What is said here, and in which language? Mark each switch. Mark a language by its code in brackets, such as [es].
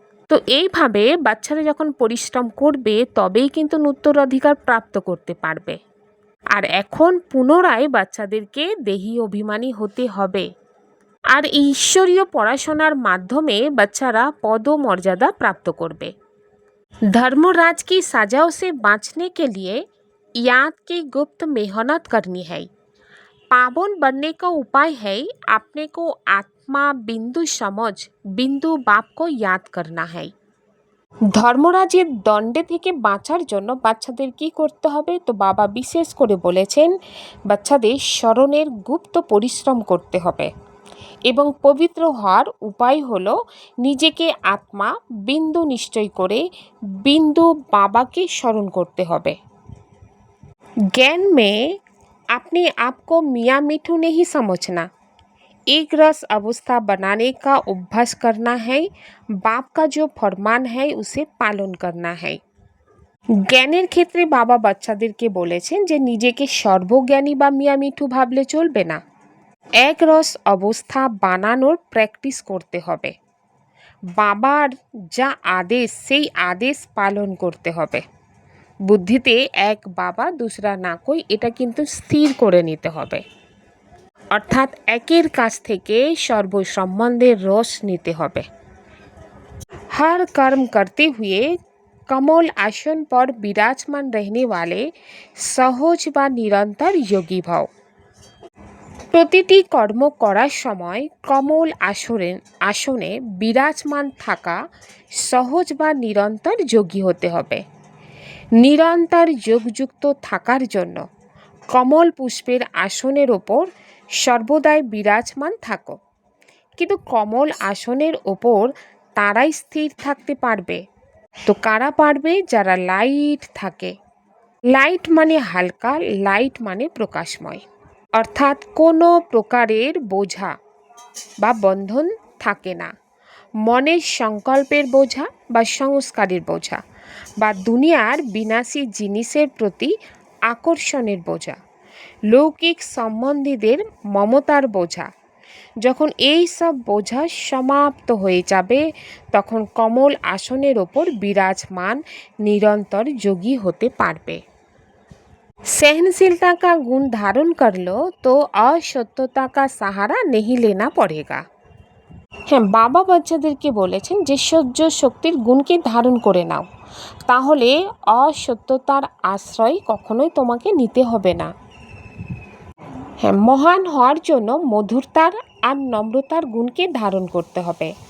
[bn] তো এইভাবে বাচ্চারা যখন পরিশ্রম করবে তবেই কিন্তু উত্তরাধিকার প্রাপ্ত করতে পারবে। আর এখন পুনরায় বাচ্চাদেরকে দেহি অভিমানী হতে হবে, আর ঈশ্বরীয় পড়াশোনার মাধ্যমে বাচ্চারা পদমর্যাদা প্রাপ্ত করবে। [hi] धर्मराज की सजाओं से बाँचने के लिए याद की गुप्त मेहनत करनी है। पावन बनने का उपाय है अपने को आत्मा बिंदु समझ बिंदु बाप को याद करना है। [bn] ধর্মরাজের দণ্ডে থেকে বাঁচার জন্য বাচ্চাদের কি করতে হবে? তো বাবা বিশেষ করে বলেছেন বাচ্চাদের স্মরণের গুপ্ত পরিশ্রম করতে হবে, এবং পবিত্র হওয়ার উপায় হলো নিজেকে আত্মা বিন্দু নিশ্চয় করে [hi] बिंदु बाबा के स्मरण करते [bn] হবে। [hi] ज्ञान में अपने आप को मियाँ मिठू नहीं समझना, एक रस अवस्था बनाने का अभ्यास करना है। बाप का जो फरमान है उसे पालन करना है। [bn] জ্ঞানের ক্ষেত্রে বাবা বাচ্চাদেরকে বলেছেন যে নিজেকে সর্বজ্ঞানী বা মিয়া মিঠু ভাবলে চলবে না, এক রস অবস্থা বানানোর প্র্যাকটিস করতে হবে। বাবার যা আদেশ সেই আদেশ পালন করতে হবে। বুদ্ধিতে এক বাবা দুসরা না কই, এটা কিন্তু স্থির করে নিতে হবে। অর্থাৎ একের কাছ থেকে সর্বসম্বন্ধের রস নিতে হবে। [hi] हर कर्म करते हुए कमल आसन पर विराजमान रहने वाले सहज व निरंतर योगी भाव। [bn] প্রতিটি কর্ম করার সময় কমল আসনে বিরাজমান থাকা সহজ বা নিরন্তর যোগী হতে হবে। নিরন্তর যোগযুক্ত থাকার জন্য কমল পুষ্পের আসনের ওপর সর্বদাই বিরাজমান থাকো। কিন্তু কমল আসনের ওপর তারাই স্থির থাকতে পারবে। তো কারা পারবে? যারা লাইট থাকে। লাইট মানে হালকা, লাইট মানে প্রকাশময়, অর্থাৎ কোনো প্রকারের বোঝা বা বন্ধন থাকে না। মনের সংকল্পের বোঝা বা সংস্কারের বোঝা বা দুনিয়ার বিনাশী জিনিসের প্রতি আকর্ষণের বোঝা লৌকিক সম্বন্ধীদের মমতার বোঝা। যখন এই সব বোঝা সমাপ্ত হয়ে যাবে তখন কমল আসনের ওপর বিরাজমান निरंतर যোগী হতে পারবে। [hi] सहनशीलता का गुण धारण कर लो तो असत्यता का सहारा नहीं लेना पड़ेगा। [bn] হ্যাঁ, বাবা বাচ্চাদেরকে বলেছেন যে সহ্য শক্তির গুণকে ধারণ করে নাও, তাহলে অসত্যতার আশ্রয় কখনোই তোমাকে নিতে হবে না। হ্যাঁ, মহান হওয়ার জন্য মধুরতার আর নম্রতার গুণকে ধারণ করতে হবে।